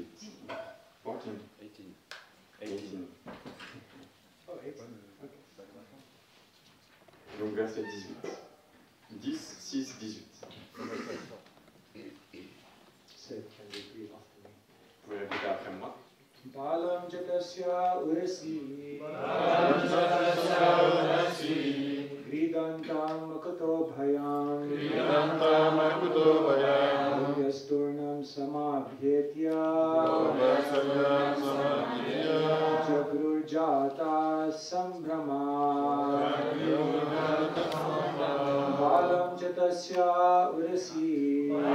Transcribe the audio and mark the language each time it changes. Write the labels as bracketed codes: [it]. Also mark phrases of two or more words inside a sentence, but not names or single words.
[fr] 14. 18. Oh, 18. Donc verset 18. 10, 6, 18. Vous pouvez répéter après moi. [sa] Balam jatasya urasi Kridantam makuto bhayam Yasturnam samabhyetya Jagrurjata sambrama Balam jatasya urasi